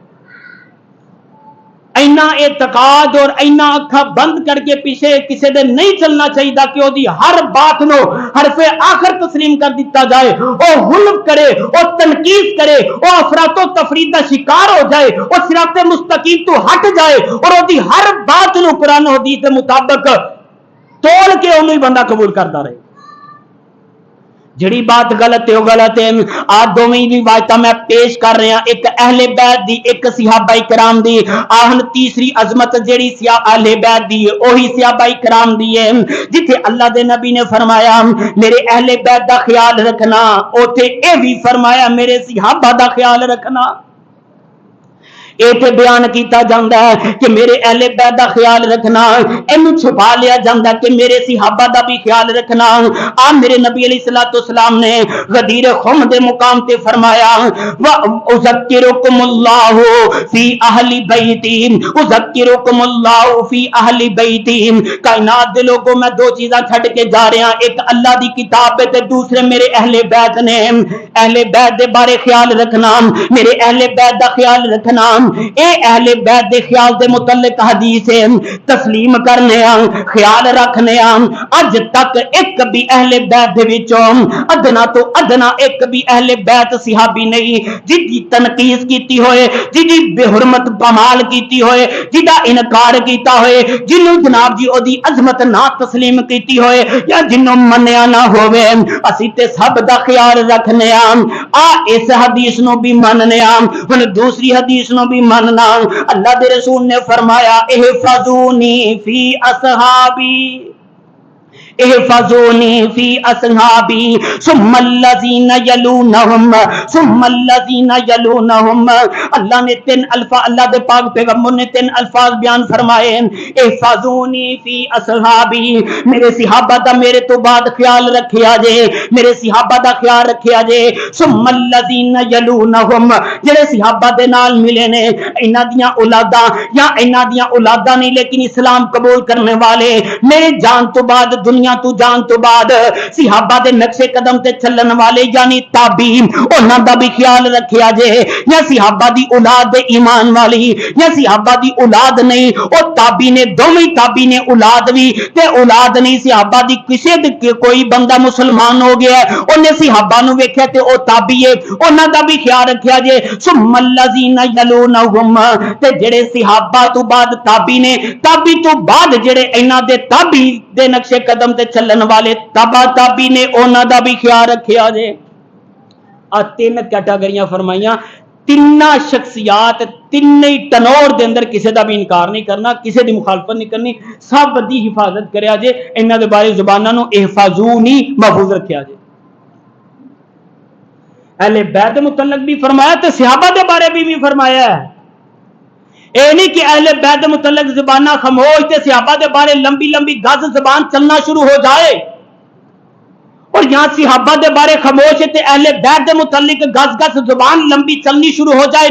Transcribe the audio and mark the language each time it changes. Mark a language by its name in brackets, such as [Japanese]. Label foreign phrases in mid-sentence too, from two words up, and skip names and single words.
[Punjabi] اینا اعتقاد اور اینا اکھا بند کر کے پیچھے کسی دے نہیں چلنا چاہیے کہ وہ دی ہر بات نو حرف آخر تسلیم کر دیتا جائے، وہ حلف کرے، وہ تنقید کرے، وہ افراط و تفریط کا شکار ہو جائے، وہ صراط مستقیم تو ہٹ جائے اور وہ دی ہر بات نو قرآن و حدیث کے مطابق توڑ کے انہوں ہی بندہ قبول کرتا رہے۔ جڑی بات غلط ہے وہ غلط ہے۔ آج دوویں روایتاں میں پیش کر رہا، ایک اہل بیت دی، ایک صحابہ کرام دی۔ آہن تیسری عظمت جڑی اہل بیت دی وہی صحابہ کرام دی ہے، جتھے اللہ دے نبی نے فرمایا میرے اہل بیت دا خیال رکھنا، اوتھے اے بھی فرمایا میرے صحابہ دا خیال رکھنا۔ ایتھے بیان کیتا جاندا ہے کہ میرے اہل بیت دا خیال رکھنا، اینوں چھپا لیا جاندا ہے کہ میرے صحابہ دا بھی خیال رکھنا۔ میرے نبی علیہ الصلوۃ والسلام نے غدیر خم دے مقام تے فرمایا [Arabic] وَأُذَكِّرُكُمُ اللَّهُ فِي أَهْلِ بَيْتِي، اُذَكِّرُكُمُ اللَّهُ فِي أَهْلِ بَيْتِي۔ [Punjabi] کائنات دے لوگوں میں دو چیزاں چھڈ کے جا رہا، ایک اللہ دی کتاب ہے تے دوسرے میرے اہل بیت نے۔ اہل بیت دے بارے خیال رکھنا، میرے اہل بیت دا خیال رکھنا، اے اہل بیت دے خیال دے متعلق حدیث تسلیم کرنے خیال رکھنے اج تک ایک بھی اہل بیت دے وچوں ادنا تو ادنا ایک بھی اہل بیت صحابی نہیں جدی تنقید کیتی ہوئے، جدی بے حرمت پامال کیتی ہوئے، جدا انکار کیتا ہوئے، جنوں جناب جی او دی عظمت نہ تسلیم کیتی ہوئے یا جنوں منیا نہ ہوئے، اسی تے سب دا خیال رکھنے اس حدیث نو بھی مننے ہن دوسری حدیث نو بھی ماننا۔ اللہ دے رسول نے فرمایا [Arabic] احفظونی فی اصحابی، احفظونی فی اصحابی ثم الذین یلونہم ثم الذین یلونہم۔ [Punjabi] اللہ نے تین الفاظ، اللہ دے پاک پیغمبر نے تین الفاظ بیان فرمائے، [Arabic] احفظونی فی اصحابی، [Punjabi] میرے صحابہ دا میرے تو بعد خیال رکھیا جے، میرے صحابہ دا خیال رکھیا جے، [Arabic] ثم الذین یلونہم، [Punjabi] جڑے صحابہ دے نال ملے نے انہاں دیاں اولاداں یا انہاں دیاں اولاداں نہیں لیکن اسلام قبول کرنے والے، میرے جان تو بعد دنیا تو جان تو بعد صحابہ دے نقشے قدم تے چلن والے یعنی تابعین، انہاں دا بھی خیال رکھیا جے، یا صحابہ دی اولاد دے ایمان والی یا صحابہ دی اولاد نہیں، او تابعی نے، دوویں تابعی نے اولاد بھی تے اولاد نہیں، صحابہ دی کسے دے کوئی بندہ مسلمان ہو گیا ہے انہیں صحابہ نو ویکھیا تے او تابعی ہے، انہاں دا بھی خیال رکھیا جے، [Arabic] ثم الذین یلونہم، [Punjabi] تے جڑے صحابہ تو بعد تابعی نے، تابعی تو بعد جڑے انہاں دے تابعی دے نقشے قدم تے چلن والے تبا تابعی نے، انہاں دا بھی خیال رکھیا جے۔ تین کیٹاگریاں فرمائیاں، تین شخصیات تین ٹنور دے اندر کسی دا بھی انکار نہیں کرنا، کسی دی مخالفت نہیں کرنی، سب دی حفاظت کریا جے، انہاں دے بارے زباناں نو احفظونی محفوظ رکھیا جے۔ اہل بیت متعلق بھی فرمایا تے صحابہ دے بارے بھی فرمایا ہے. اے نہیں کہ اہل بیت متعلق زبانہ خاموش تے صحابہ دے بارے لمبی لمبی گز زبان چلنا شروع ہو جائے، اور یہاں صحابہ دے بارے خاموش تے اہل بیت دے متعلق گز گز زبان لمبی چلنی شروع ہو جائے.